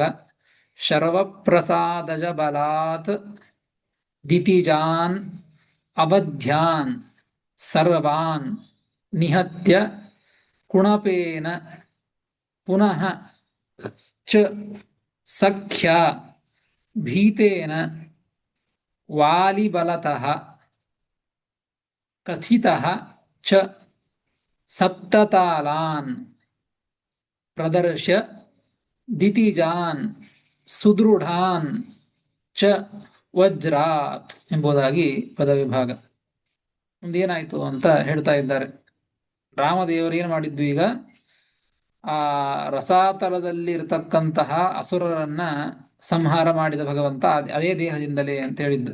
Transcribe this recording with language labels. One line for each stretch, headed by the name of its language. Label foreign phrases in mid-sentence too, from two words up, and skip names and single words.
Sanskrit: ಶರ್ವಪ್ರಸಾದಜ ಬಲಾತ್ ದಿತಿಜಾನ್ ಅವಧ್ಯಾನ್ ಸರ್ವಾನ್ ನಿಹತ್ಯ ಕುಣಪೇನ ಪುನಃ ಚ ಸಖ್ಯಾ ಭೀತೇನ ವಾಲಿಬಲತಃ ಕಥಿತಃ ಚ ಸಪ್ತತಾಲಾನ್ ಪ್ರದರ್ಶ್ಯ ದಿತಿಜಾನ್ ಸುದೃಢಾನ್ ಚ ವಜ್ರಾತ್
Kannada: ಎಂಬುದಾಗಿ ಪದವಿಭಾಗ. ಮುಂದೇನಾಯ್ತು ಅಂತ ಹೇಳ್ತಾ ಇದ್ದಾರೆ. ರಾಮದೇವರು ಏನು ಮಾಡಿದ್ದು, ಈಗ ಆ ರಸಾತಲದಲ್ಲಿ ಇರತಕ್ಕಂತಹ ಅಸುರರನ್ನ ಸಂಹಾರ ಮಾಡಿದ ಭಗವಂತ ಅದೇ ದೇಹದಿಂದಲೇ ಅಂತ ಹೇಳಿದ್ದು.